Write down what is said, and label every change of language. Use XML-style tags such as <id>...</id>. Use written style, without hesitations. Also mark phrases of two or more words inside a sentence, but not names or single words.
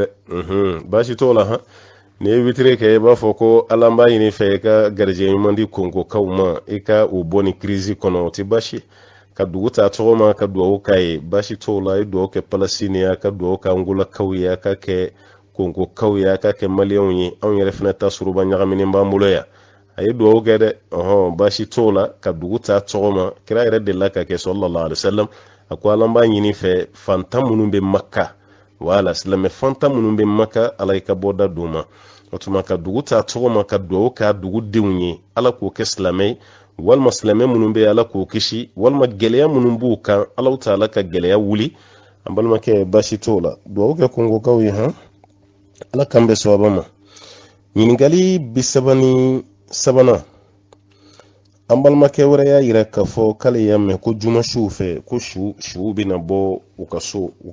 <bm>dɛ baasi t'o la han ni ye witiri kɛ i b'a fɔ ko ala b'a ɲini fɛ i ka garijɛgɛ ɲuman di kongokaw ma i ka o bɔ ni kirizi kɔnɔ o tɛ baasi ka dugu ta tɔgɔ ma ka duwawu k'a ye baasi t'o la i duwawu kɛ palasini a ka duwawu kɛ angolakaw ye a ka kɛ kongokaw ye a ka kɛ maliyɛnw ye anw yɛrɛ fana ta suruba ɲagaminen b'an bolo yan a ye duwawu kɛ dɛ baasi t'o la ka dugu ta tɔgɔ ma kira yɛrɛ delila ka kɛ</bm> <ar>صلى الله عليه وسلم</ar> <bm>a ko ala b'a ɲini fɛ fantan minnu bɛ maka wala silamɛ fantan minnu bɛ maka ala i ka bɔda d'u ma o tuma ka dugu ta tɔgɔ ma ka duwawu k'a dugudenw ye ala k'o kɛ silamɛ walima silamɛ minnu bɛ ala k'o kisi walima gɛlɛya minnu b'u kan ala ta ala ka gɛlɛya wuli an balimakɛ baasi t'o la duwawu kɛ kongokaw ye han ala k'an bɛ sababa ma ɲininkali bisabani sabana an balimakɛ wɛrɛ y'a yira k'a fɔ k'ale y'a mɛn ko jumasiw fɛ ko su bɛna bɔ u ka so</bm>